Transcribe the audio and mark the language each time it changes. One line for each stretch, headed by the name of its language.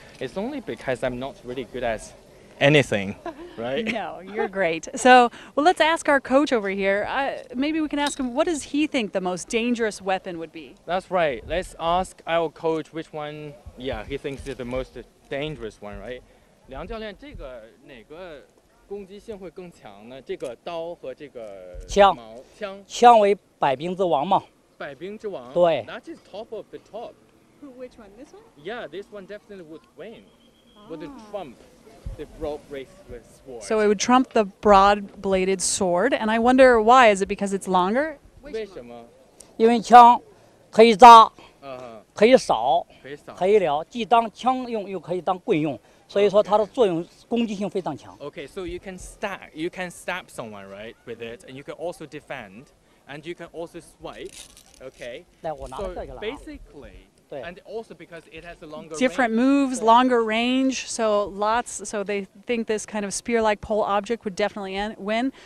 English: It's only because I'm not really good at anything, right? No, you're great. So, well, let's ask our coach over here. Maybe we can ask him, what does he think the most dangerous weapon would be? That's right. Let's ask our coach which one, he thinks is the most dangerous one, right?
Chinese: 梁教练，这个哪个攻击性会更强呢？这个刀和这个枪枪。枪为百兵之王嘛。百兵之王。对。
English: That is top of the top. Which one? This one? Yeah, this one definitely would win. Would trump the broad bracelet sword. So it would trump the broad-bladed sword, and I wonder why. Is it because it's longer?
Chinese: 为什么？因为枪可以扎，可以扫，可以扫，可以撩，既当枪用又可以当棍用，所以说它的作用攻击性非常强。
English: Okay, so you can stab someone, right, with it, and you can also defend, and you can also swipe. Okay.
Chinese: 来，我拿
English: So
Chinese: 这个了啊。
English: basically. And also because it has a longer different range. moves, longer range, so they think this kind of spear-like pole object would definitely win.